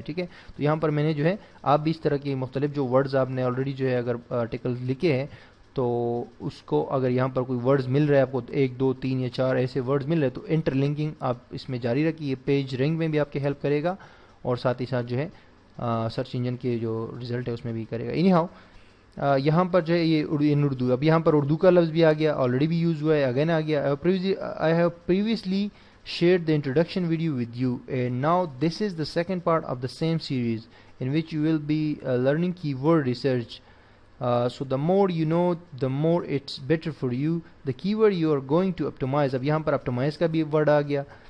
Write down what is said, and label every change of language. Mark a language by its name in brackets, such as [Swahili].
[Urdu] ٹھیک ہے, تو یہاں پر میں نے جو ہے, آپ بھی اس طرح کے مختلف جو ورڈز آپ نے آلریڈی جو ہے اگر آرٹیکل لکھے ہیں, تو اس کو اگر یہاں پر کوئی ورڈز مل رہا ہے آپ کو, 1 2 3 یا 4 ایسے ورڈز مل رہے ہیں, تو انٹر لنکنگ آپ اس میں جاری رکھیے. یہ پیج رینک میں بھی آپ کی ہیلپ کرے گا, اور ساتھ ہی ساتھ جو ہے سرچ انجن کے جو رزلٹ ہے اس میں بھی کرے گا. اینی ہاؤ, یہاں پر جو ہے یہ اردو, اب یہاں پر اردو کا لفظ بھی آ گیا, آلریڈی بھی یوز ہوا ہے, اگین آ گیا. [English] I have previously shared the introduction video with you, and now this is the second part of the same series in which you will be learning keyword research. So the more you know, the more it's better for you. The keyword you are going to optimize, [Urdu] اب یہاں پر optimize کا بھی word آ گیا.